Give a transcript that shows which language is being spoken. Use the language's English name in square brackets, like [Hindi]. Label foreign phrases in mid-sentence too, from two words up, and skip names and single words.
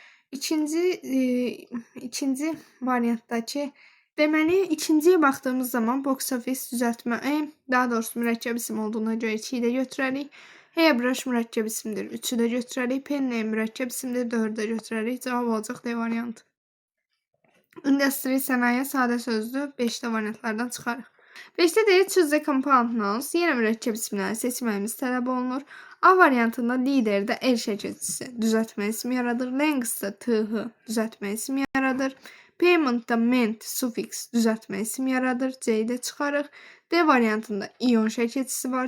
[Azerbaijani] İkinci variantdakı deməli, ikinciyə baxdığımız zaman [English] box office [Azerbaijani] düzəltmə, daha doğrusu mürəkkəb isim olduğuna görə 2-yi də götürərik. Hairbrush mürəkkəb isimdir, 3-ü də götürərik. Penny mürəkkəb isimdir, 4-ü də götürərik. Cavab olacaq D variantı. Industry sənaye sadə sözdür, 5-də variantlardan çıxarıq. 5-də deyək [English] choose the compound nouns. [Azerbaijani] Yenə mürəkkəb isimləri seçməyimiz tələb olunur. A variantında liderdə el şəkilçisi düzəltmə ismi yaradır. Length'da th düzəltmə ismi yaradır. Payment'da ment sufiks düzəltmə isim yaradır. C-yi də çıxarıq. D variantında ion şəkilçisi var.